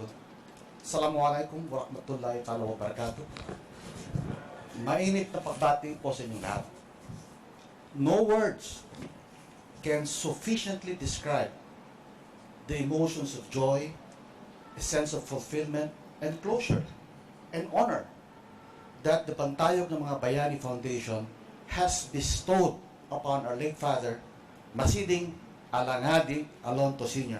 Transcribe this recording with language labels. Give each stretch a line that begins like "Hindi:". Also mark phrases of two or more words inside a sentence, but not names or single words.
Arabic: السلام عليكم و رحمة الله تعالى و بركاته.
Filipino: Mainit na pagbati po sa inyong lahat.
English: No words can sufficiently describe the emotions of joy, a sense of fulfillment, and closure, and honor that the Pantayog ng Mga Bayani Foundation has bestowed upon our late father, Masiding Alangani Alonto Sr.